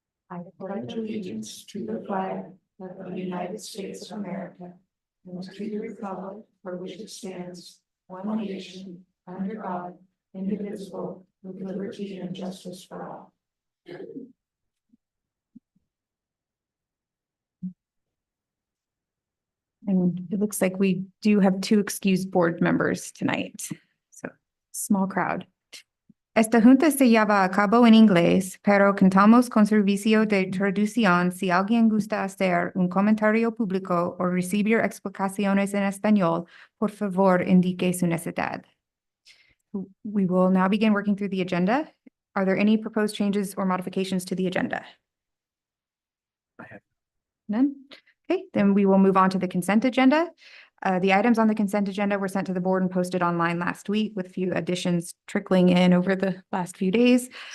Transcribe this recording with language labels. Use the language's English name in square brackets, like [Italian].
[English] I pledge allegiance to the flag of the United States of America and to the republic for which it stands, one nation, under God, indivisible, with liberty and justice for all. And it looks like we do have 2 excused board members tonight. So, small crowd. [Spanish] Esta junta se lleva a cabo en inglés, pero contamos con servicio de traducción si alguien gusta hacer un comentario público o recibir explicaciones en español, por favor, indique su necesidad. [English] We will now begin working through the agenda. Are there any proposed changes or modifications to the agenda? I have none. Okay, then we will move on to the consent agenda. The items on the consent agenda were sent to the board and posted online last week with a few additions trickling in over the last few days.